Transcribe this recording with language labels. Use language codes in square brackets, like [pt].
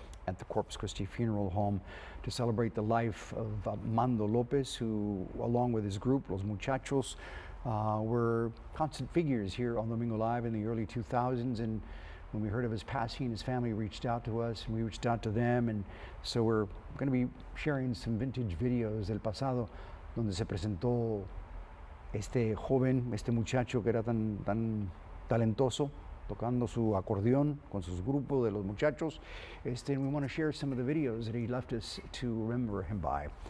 [en] at the Corpus Christi Funeral Home to celebrate the life of Mando Lopez, who, along with his group, Los Muchachos, were constant figures here on Domingo Live in the early 2000s. And when we heard of his passing, his family reached out to us, and we reached out to them. And so we're going to be sharing some vintage videos [es] del pasado, donde se presentó este joven, este muchacho que era tan talentoso, tocando su acordeón con sus grupos de los muchachos. [en] And we want to share some of the videos that he left us to remember him by.